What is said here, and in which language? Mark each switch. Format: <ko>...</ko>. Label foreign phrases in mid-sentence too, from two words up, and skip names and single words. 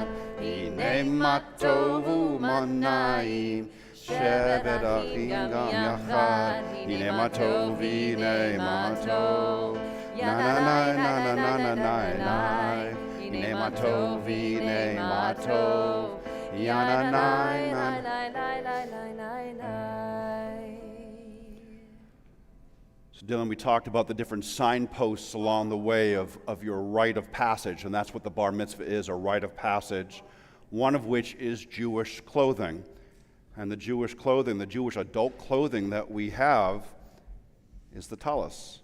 <he>הנה מה טוב ומה נעים, שבת אחים גם יחד. הנה מה טוב, הנה מה טוב. Na na na na na na na na. הנה מה טוב, הנה מה טוב. Ya na na na.</he> <en>So Dylan, we talked about the different signposts along the way of your rite of passage, and that's what the bar mitzvah is, a rite of passage, one of which is Jewish clothing. And the Jewish clothing, the Jewish adult clothing that we have is the tallis.</en>